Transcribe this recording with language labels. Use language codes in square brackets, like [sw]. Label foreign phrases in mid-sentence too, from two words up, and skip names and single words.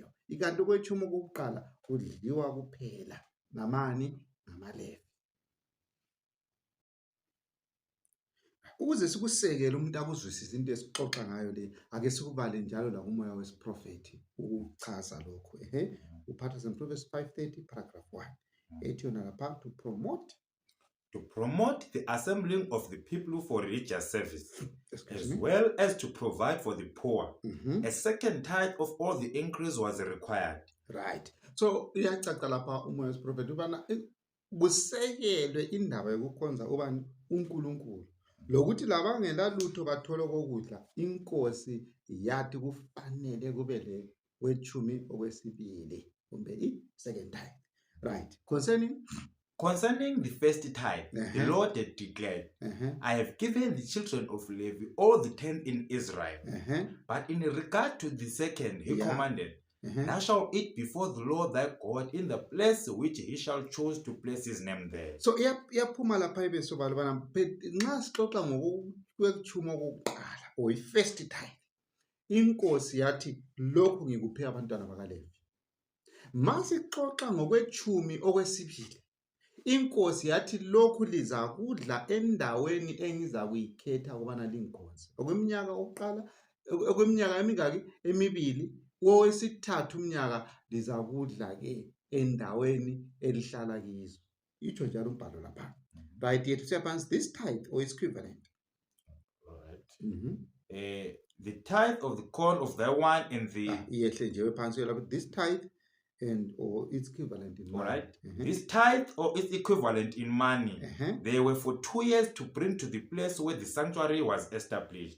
[nd] Ikanti kwetshumi kokuqala kudliwa kuphela namani, ngamaLevi. Ukuze sikusekele umuntu akuzwisise into esixoxa ngayo le, ake sikubale njalo la kumoya wesiprofeti ukuchaza lokho. Uphatha Proverbs 5:30 paragraph 1 ethi yona lapha [en] to promote the assembling of the people for religious service, as well as to provide for the poor. A second tithe of all the increase was required. Right. [nd] So iyacaca lapha umoya wesiprofeti ubana kusekelwe indaba yokukhonza ubani uNkulunkulu, lokuthi labangela lutho bathola kokudla. Inkosi yathi kufanele kube le wetshumi okwesibili kumbe i- [en] second tithe. [nd] Right. [en] Concerning the first tithe, the Lord had declared, I have given the children of Levi all the 10 in Israel. But in regard to the second, he commanded, thou shalt eat before the Lord thy God in the place which he shall choose to place his name there. [nd] So iyaphuma lapha ibesobala bana nxa sixoxa ngokwetshumi okokuqala or i- [en] first tithe, [nd] inkosi yathi lokhu ngikuphe abantwana bakaLevi. Masixoxa ngokwetshumi okwesibili, inkosi yathi lokhu liza kudla endaweni engiza kuyikhetha ukubana lingikhonze. Okweminyaka oqala, okweminyaka emingaki, emibili, wesithathu umnyaka liza kudla ke endaweni elihlala kizo. Itsho njalo umbhalo lapha. [en] Right, yet happens this tithe or its equivalent. All right. The tithe of the corn of thy wine and the this tithe and or its equivalent in money. All right. This tithe or its equivalent in money, they were for 2 years to bring to the place where the sanctuary was established.